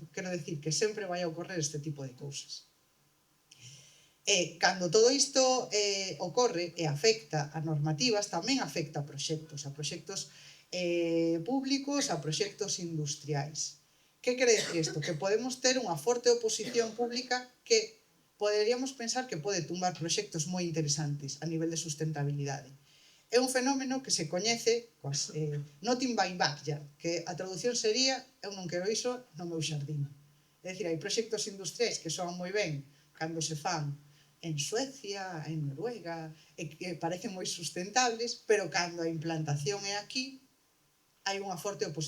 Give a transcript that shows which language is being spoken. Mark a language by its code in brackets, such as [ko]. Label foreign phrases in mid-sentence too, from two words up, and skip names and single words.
[gl] Quero dicir que sempre vai a ocorrer este tipo de cousas. E cando todo isto ocorre e afecta a normativas, tamén afecta a proxectos públicos, a proxectos industriais. Que quere dicir isto? Que podemos ter unha forte oposición pública que poderíamos pensar que pode tumbar proxectos moi interesantes a nivel de sustentabilidade. É un fenómeno que se coñece coas [en] not in my backyard, [gl] que a traducción sería eu non quero iso no meu xardín. É dicir, hai proxectos industriais que soan moi ben cando se fan en Suecia, en Noruega, e que parecen moi sustentables, pero cando a implantación é aquí, hai unha forte oposición.